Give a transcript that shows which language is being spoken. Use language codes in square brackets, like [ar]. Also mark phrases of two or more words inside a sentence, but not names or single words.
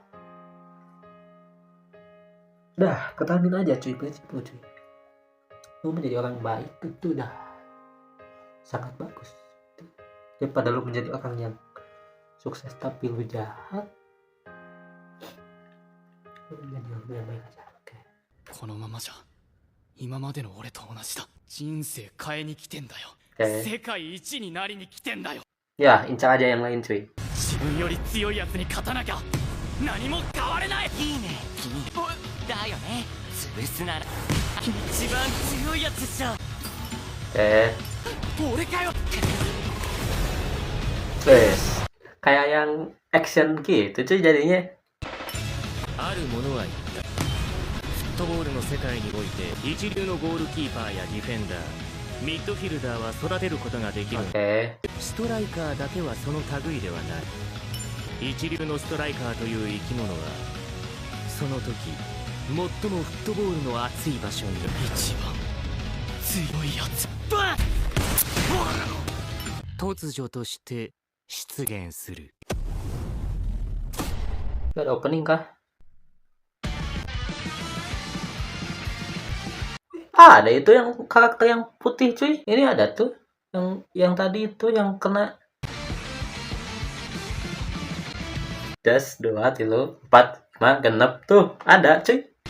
[id] Udah, pertahanin aja cuy prinsip lu cuy. Lu menjadi orang baik itu udah sangat bagus. Daripada lu menjadi orang yang sukses tapi lu jahat, lu menjadi orang yang baik aja. Oke. [ja] このままじゃ今までの俺と同じだ。人生変えに来てんだよ。 [id] Oke. [ja] 世界一になりに来てんだよ。 [id] Ya, incar aja yang lain cuy. [ja] 自分より強いやつに勝たなきゃ何も変われない。いいね君。だよね、潰すなら一番強いやつっしょ。 [id] Oke. [ja] 俺かよ。 [id] Wes. Kayak yang action gitu cuy jadinya. [ja] ある者は言った。フットボールの世界において一流のゴールキーパーやディフェンダー、ミッドフィルダーは育てることができる。 [id] Oke. [ja] ストライカーだけはその類ではない。一流のストライカーという生き物はその時最もフットボールの熱い場所に一番強いやつ。突如として出現する。 [id] Ada opening kah? Ada itu yang karakter yang putih cuy. Ini ada tuh yang tadi itu yang kena. Das 2 3 4 5 genep tuh ada cuy.